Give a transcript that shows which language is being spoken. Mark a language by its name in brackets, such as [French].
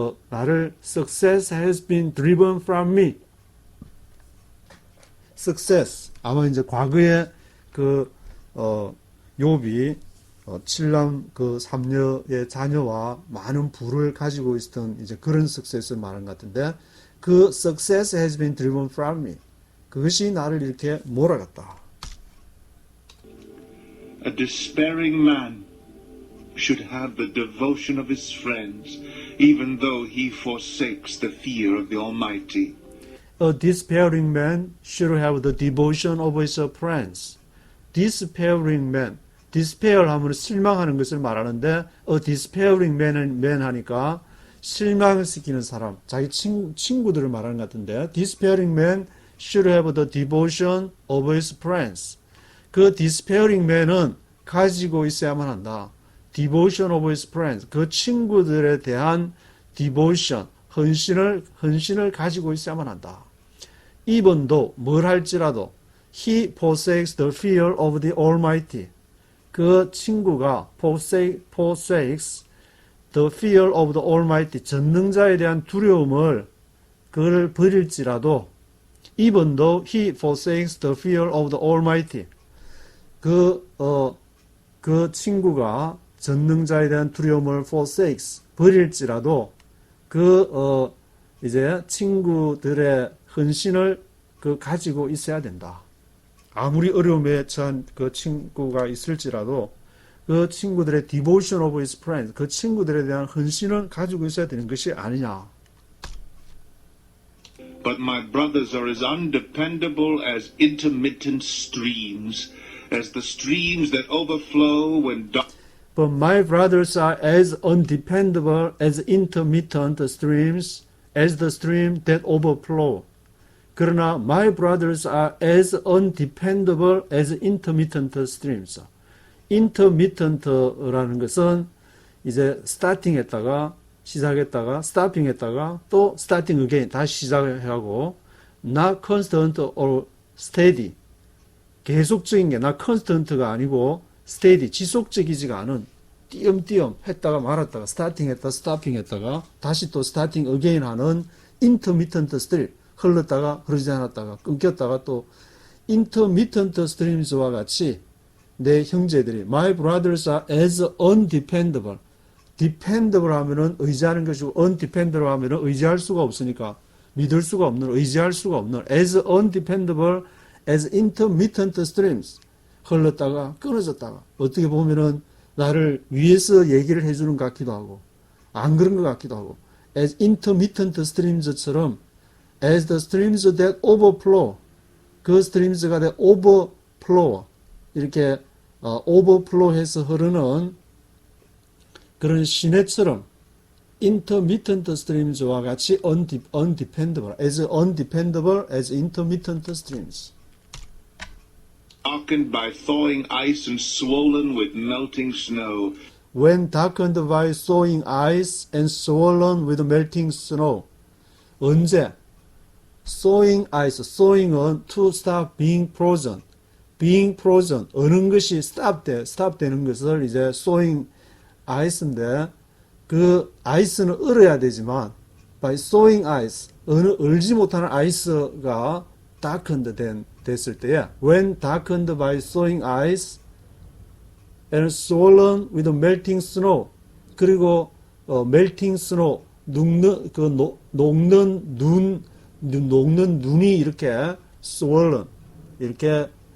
[Korean] 나를 [English] success has been driven from me. [Korean] success 아마 이제 과거에 욥이 칠남 삼녀의 자녀와 많은 부를 가지고 있었던 이제 그런 success를 말하는 것 같은데 그 [English] success has been driven from me. [Korean] 그것이 나를 이렇게 몰아갔다. [English] A despairing man should have the devotion of his friends, even though he forsakes the fear of the Almighty. A despairing man should have the devotion of his friends. Despairing man, despair 하면 실망하는 것을 말하는데 a despairing man [Korean] 하니까 실망시키는 사람, 자기 친구들을 말하는 것 같은데 [English] despairing man should have the devotion of his friends. [Korean] 그 despairing man은 가지고 있어야만 한다. [English] devotion of his friends. [Korean] 그 친구들에 대한 devotion, 헌신을 가지고 있어야만 한다. [English] even though, [Korean] 뭘 할지라도 [English] he forsakes the fear of the Almighty. [Korean] 그 친구가 [English] forsakes the fear of the Almighty. [Korean] 전능자에 대한 두려움을 그를 버릴지라도 [English] even though he forsakes the fear of the Almighty. [Korean] 그 친구가 전능자에 대한 두려움을 forsakes 버릴지라도 이제 친구들의 헌신을 가지고 있어야 된다. 아무리 어려움에 처한 그 친구가 있을지라도 그 친구들의 [English] devotion of his friends, [Korean] 그 친구들에 대한 헌신을 가지고 있어야 되는 것이 아니냐. [English] But my brothers are as undependable as intermittent streams, as the streams that overflow when But my brothers are as undependable as intermittent streams, as the stream that overflow. [Korean] 그러나 [English] my brothers are as undependable as intermittent streams. intermittent라는 것은 이제 starting했다가 시작했다가 stopping했다가 또 starting again [Korean] 다시 시작하고 [English] not constant or steady. [Korean] 계속적인 게 not constant가 아니고 steady, 지속적이지가 않은 띄엄띄엄 했다가 말았다가 starting 했다가 stopping 했다가 다시 또 starting again 하는 intermittent stream, 흘렀다가 흐르지 않았다가 끊겼다가 또 intermittent streams와 같이 내 형제들이 [English] my brothers are as undependable. [Korean] dependable 하면은 의지하는 것이고 undependable 하면은 의지할 수가 없으니까 믿을 수가 없는, 의지할 수가 없는 [English] as undependable as intermittent streams. [Korean] 흘렀다가 끊어졌다가 어떻게 보면은 나를 위해서 얘기를 해주는 것 같기도 하고 안 그런 것 같기도 하고 as intermittent streams처럼 [English] as the streams that overflow [Korean] 그 streams가 that overflow 이렇게 overflow해서 흐르는 그런 시내처럼 intermittent streams와 같이 undependable as intermittent streams. [English] darkened by thawing ice and swollen with melting snow. When darkened by thawing ice and swollen with melting snow. [Korean] 언제? [English] thawing ice, thawing은 to stop being frozen. [Korean] being frozen, 어느 것이 stop 되는 것을 이제 thawing ice인데 그 아이스는 얼어야 되지만 by thawing ice, 어느 얼지 못하는 아이스가 darkened 됐을 때에 [English] when darkened by thawing ice and swollen with melting snow [Korean] 그리고 melting snow 녹는 눈이 이렇게 swollen 이렇게